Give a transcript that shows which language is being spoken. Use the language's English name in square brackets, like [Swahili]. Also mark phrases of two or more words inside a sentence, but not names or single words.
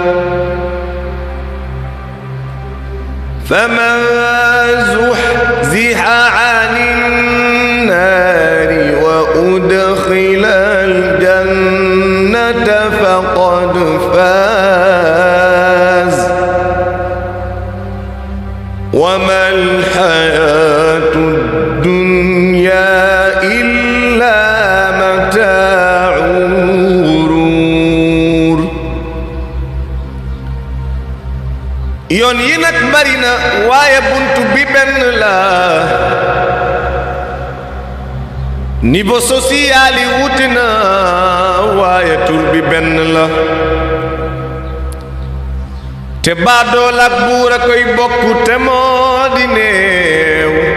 [Arabic] فمن زحزح عن النار وأدخل الجنة فقد فاز وما الحياة الدنيا إلا متاع الغرور [Wolof] yoon yi nag bari na waaye buntu bi benn la [French] niveau social [Wolof] yi wuti na waaye tur bi benn la te baadool ak buur a koy bokk te moo di néew